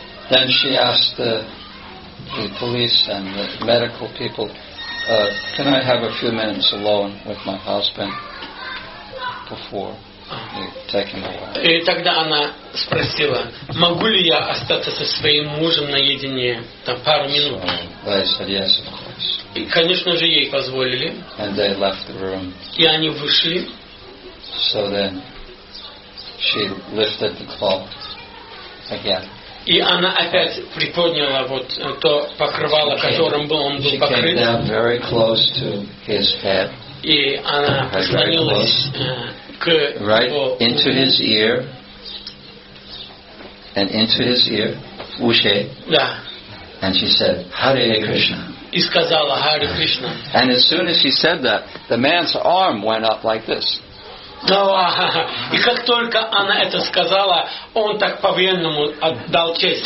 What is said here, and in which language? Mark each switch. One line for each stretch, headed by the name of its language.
English: Then she asked the police and the medical people, can I have a few minutes alone with my husband before you take him away?
Russian: И тогда она спросила: могу ли я остаться со своим мужем наедине пару минут?
English: So they said, yes, of course.
Russian: И, конечно же, ей позволили.
English: And they left the room.
Russian: И они вышли.
English: So then she lifted the cloth again.
Russian: И она опять приподняла то покрывало, которым он был покрыт.
English: She came down very close to his head.
Russian: И она прислонилась к его
English: into his ear, and into his ear,
Russian: ушей. Да.
English: And she said, Hare Krishna.
Russian: И сказала: Hare Krishna.
English: And as soon as she said that, the man's arm went up like this.
Russian: И как только она это сказала, он так по-военному отдал честь.